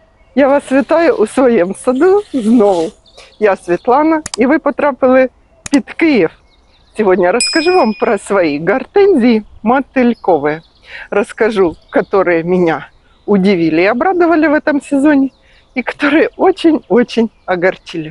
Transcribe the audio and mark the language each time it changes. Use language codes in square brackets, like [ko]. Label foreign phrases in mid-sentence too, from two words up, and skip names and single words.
[uk] Я вас вітаю у своєму саду знову. Я Світлана, і ви потрапили під Київ. [ru] Сегодня расскажу вам про свои гортензии мотыльковые. Расскажу, которые меня удивили и обрадовали в этом сезоне, и которые очень-очень огорчили.